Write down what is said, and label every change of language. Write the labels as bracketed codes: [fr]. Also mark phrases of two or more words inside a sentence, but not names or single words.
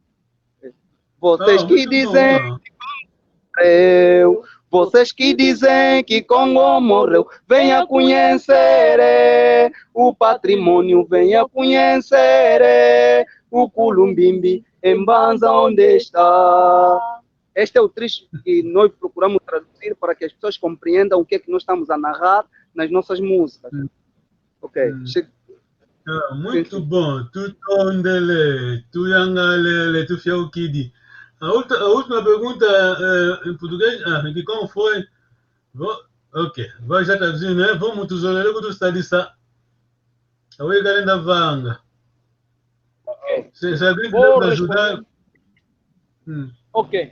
[pt] Vocês que dizem vocês que dizem que Congo morreu, venha conhecer o patrimônio, venha conhecer o Culumbimbi, em Banza onde está. Este é o trecho que nós procuramos traduzir para que as pessoas compreendam o que é que nós estamos a narrar nas nossas músicas. Ok. Muito bom. [kg] Tu tondele, tu yangalele, tu fiaukidi. [pt] A última pergunta em português, que como foi? Ok, vai já traduzir, né? Vamos [kg] tu zolele [pt] que tu está dizendo. Aí o cara ainda vanga. Se alguém Vou quiser ajudar. responder. Ok.